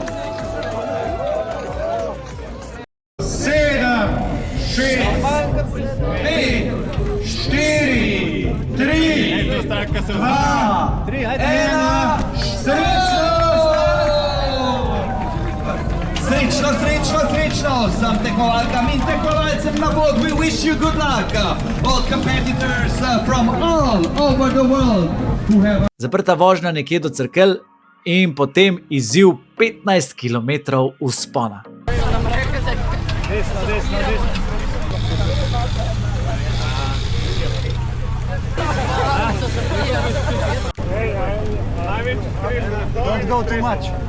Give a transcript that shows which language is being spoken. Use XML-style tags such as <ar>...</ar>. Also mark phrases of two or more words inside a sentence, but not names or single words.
<sl>7, 6, 5, 4, 3, 2, 1, srečno, vsem tekmovalkam in tekmovalcem na bok,</sl> <en>we wish you good luck, all competitors from all over the world who have...</en> <sl>Zaprta vožnja nekje do Cerkelj in potem izziv 15 km vzpona. Desno.</sl> <en>Don't go too much.</en>